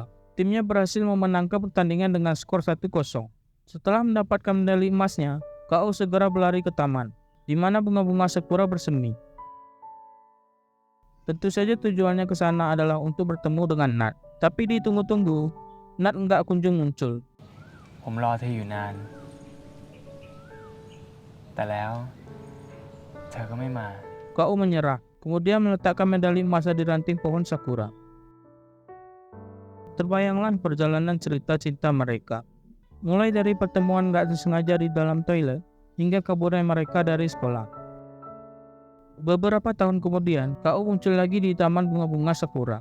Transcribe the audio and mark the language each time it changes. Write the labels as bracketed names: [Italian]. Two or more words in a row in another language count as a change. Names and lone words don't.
[Indonesian] Timnya berhasil memenangkan pertandingan dengan skor 1-0. Setelah mendapatkan medali emasnya, KO segera berlari ke taman, di mana bunga-bunga sakura bersemi. Tentu saja tujuannya ke sana adalah untuk bertemu dengan Nat. Tapi ditunggu-tunggu, Nat enggak kunjung muncul. [Thai] ผมรอเธออยู่นาน แต่แล้วเธอก็ไม่มา [Indonesian] KO menyerah, kemudian meletakkan medali emas di ranting pohon sakura. Terbayanglah perjalanan cerita cinta mereka. Mulai dari pertemuan gak disengaja di dalam toilet, hingga kaburnya mereka dari sekolah. Beberapa tahun kemudian, KO muncul lagi di taman bunga-bunga sakura.